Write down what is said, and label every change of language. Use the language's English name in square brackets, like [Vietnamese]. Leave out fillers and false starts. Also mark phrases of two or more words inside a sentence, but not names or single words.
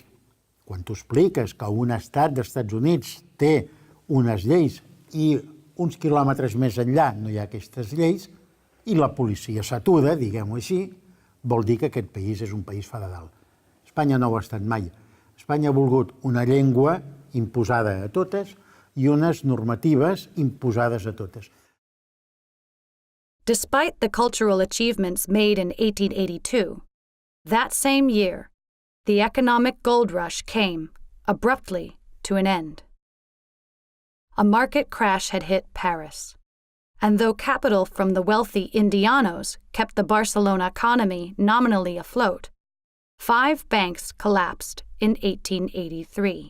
[Catalan] Quan tu expliques que un estat dels Estats Units té unes lleis i uns quilòmetres més enllà no hi ha aquestes lleis i la policia s'atuda, diguem-ho així, vol dir que aquest país és un país federal. Espanya no ho ha estat mai. Espanya ha volgut una llengua imposada a totes i unes normatives imposades a totes. [English] Despite the cultural achievements made in 1882, that same year, the economic gold rush came, abruptly, to an end. A market crash had hit Paris, and though capital from the wealthy Indianos kept the Barcelona economy nominally afloat, 5 banks collapsed in 1883.